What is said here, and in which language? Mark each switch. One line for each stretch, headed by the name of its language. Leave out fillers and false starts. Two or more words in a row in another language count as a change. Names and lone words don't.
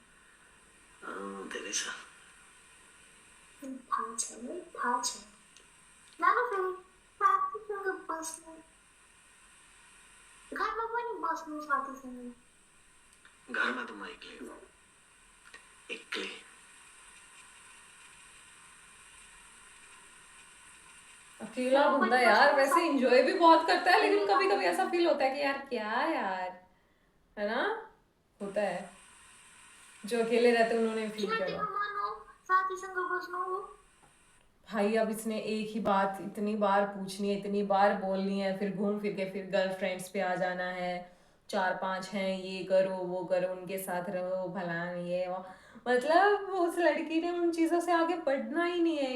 Nepali: धेरै छ। थाहा छ है, थाहा छ। जानु फेरि साथीसँग बस्नु। घरमा पनि बस्नु साथीसँग। घरमा त म एक्लै हो, एक्लै।
Hindi: अकेला बंदा यार वैसे एंजॉय भी बहुत करता है, लेकिन कभी कभी ऐसा फील होता है कि यार क्या यार, है ना, होता है। जो अकेले रहते हैं उन्होंने फील
Nepali: किन
Hindi: किया
Nepali: तिम्रो
Hindi: होगा।
Nepali: मन हो साथीसँग बस्नु हो?
Hindi: भाई अब इसने एक ही बात इतनी बार पूछनी है, इतनी बार बोलनी है, फिर घूम फिर के फिर गर्लफ्रेंड्स पे आ जाना है। 4-5 हैं, ये करो वो करो, उनके साथ रहो, भला ये वो। मतलब उस लड़की ने उन चीज़ों से आगे बढ़ना ही नहीं है।